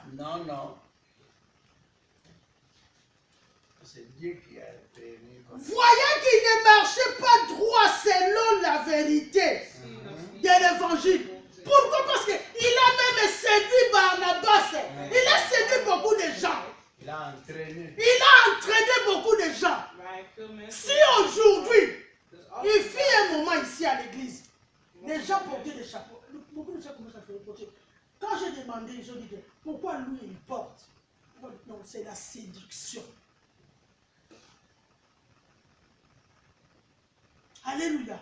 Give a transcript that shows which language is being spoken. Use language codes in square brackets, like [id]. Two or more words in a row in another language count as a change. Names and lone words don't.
[fr] Non, non. C'est Dieu qui a permis. Voyant qu'il ne marchait pas droit selon la vérité de l'évangile. Pourquoi? Parce qu'il a même séduit Barnabas. Il a séduit beaucoup de gens. Il a entraîné. Il a entraîné beaucoup de gens. [nl] Maar hij heeft veel mensen. [fr] Si aujourd'hui, [nl] Dus als [fr] il fit un moment ici à l'église, les gens portaient des chapeaux. Beaucoup de gens commencent à faire porter. Quand j'ai demandé, ils ont dit que pourquoi lui il porte? Non, c'est la séduction. Alléluia.